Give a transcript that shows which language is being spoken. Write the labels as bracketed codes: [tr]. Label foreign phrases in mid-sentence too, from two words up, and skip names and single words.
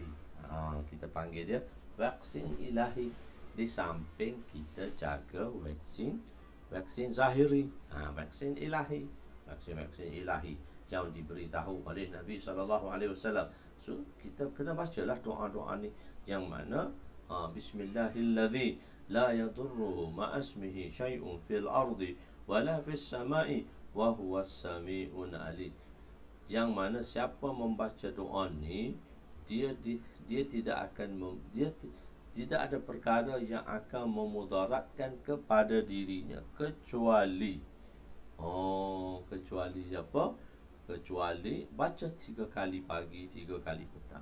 [ms] Kita panggil dia vaksin ilahi. Di samping kita jaga vaksin zahiri, vaksin ilahi, vaksin ilahi yang diberitahu oleh Nabi SAW. So kita kena bacalah doa-doa ni, yang mana [ar] بسم الله الذي لا يضر مع اسمه شيء في الأرض ولا في السماء وهو السميع العليم. [ms] Yang mana siapa membaca doa ni, dia tidak akan tidak ada perkara yang akan memudaratkan kepada dirinya, kecuali apa? Kecuali baca 3 kali pagi, 3 kali petang.